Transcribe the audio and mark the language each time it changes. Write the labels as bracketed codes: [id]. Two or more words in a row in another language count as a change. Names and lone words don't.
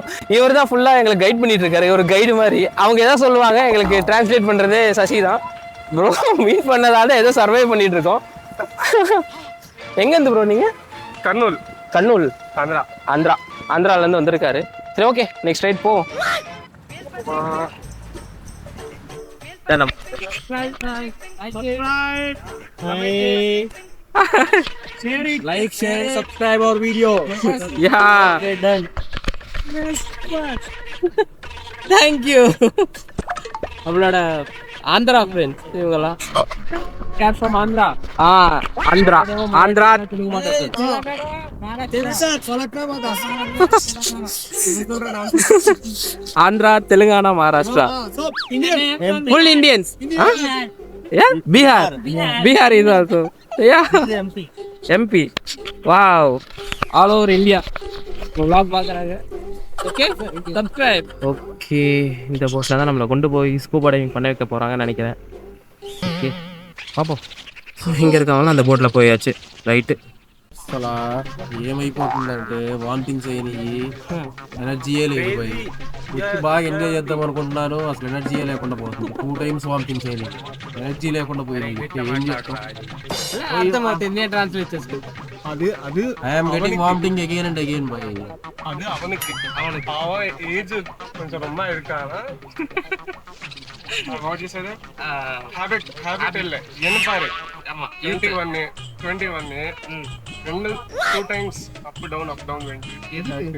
[ta] இவர் தான் ஃபுல்லாக எங்களுக்கு கைட் பண்ணிட்டு இருக்காரு, ஒரு கைடு மாதிரி. அவங்க எதாவது சொல்லுவாங்க, எங்களுக்கு டிரான்ஸ்லேட் பண்ணுறது சசி தான். ப்ரோ மீட் பண்ணதால ஏதோ சர்வை பண்ணிட்டு இருக்கோம். எங்கேருந்து ப்ரோ நீங்கள்? கர்னூல் ஆந்திராலேருந்து வந்திருக்காரு. சரி ஓகே, [en] next ride [ta] போவோம். [en] Like, share, subscribe our video. Yeah. Okay, done. Thank you. [ta] நம்மளோட ஆந்திரா ஃப்ரெண்ட்ஸ் இவங்கெல்லாம். [en] Cat from Andhra. [ta] ஆந்திரா ஆந்திரா, தெலுங்கானா, மகாராஷ்டிரா, [en] full Indians. [ta] பீகார் இது ஆல்சோ. எம்பி. வாவ், [en] all over India [ta] vlog பார்க்குறாங்க. ஓகே, சப்ஸ்கிரைப். ஓகே, இந்த போஸ்ட்டில் தான் நம்மளை கொண்டு போய் [en] scuba diving [ta] பண்ண வைக்க போகிறாங்கன்னு நினைக்கிறேன். ஓகே பார்ப்போம். இங்கே இருக்கவங்களாம் அந்த போட்டில் போயாச்சு. ரைட்டு [te] ఏమైపోతుందంటే వామిటింగ్ చేయని ఎనర్జీయే లేదు పోయి బాగా ఎంజాయ్ చేద్దాం అనుకుంటున్నాను, అసలు ఎనర్జీయే లేకుండా పోతుంది. 2 times వామిటింగ్ చేయని ఎనర్జీ లేకుండా పోయింది. ఏం చేస్తాం? [en] I'm getting vomiting again and again boy. [ta] அது அவனுக்கு அவன் ஏஜ் கொஞ்சம் ரொம்ப இருக்கானா, ஹேபிட் இல்ல என்ன பாரு. [en] 21 2 times up down 20.